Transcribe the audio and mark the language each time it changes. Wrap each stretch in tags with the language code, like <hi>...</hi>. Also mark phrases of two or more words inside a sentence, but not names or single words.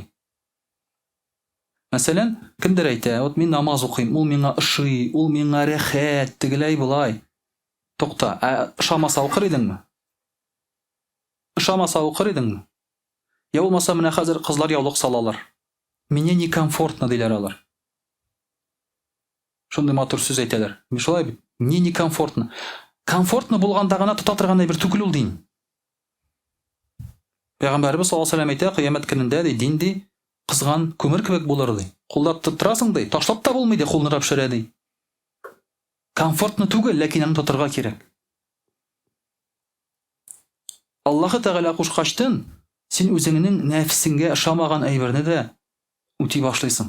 <tt>Мәсәлән, кемдер әйтә, вот мин намаз укыйм, ул миңа ошый, ул миңа рәхәт, тегеләй булай. Тукта, ошамаса укыр идеңме? Ошамаса укыр идеңме? Я булмаса, менә хәзер кызлар яулык салалар. Мине некомфортно диләр алар. Шундый матур сүз әйтәләр. Шулай бит.</tt> <ru>Мне некомфортно.</ru> <tt>Комфортно булганда гына тота торган бер түгел ул дин. Пәйгамбәрбез</tt> <ar>صلى الله عليه وسلم</ar> <tt>әйтә, кыямәт көнендә дин ди, кызган күмер кебек булыр ди. Куллап тоттырасың ди, ташлап та булмый ди, кулны рәпшерә ди. Комфортно түгел, ләкин аны тотырга кирәк. Аллаһы Тәгалә кушкачтын, син үзеңнең нәфсеңгә ошамаган әйберне дә үти башлыйсың.</tt>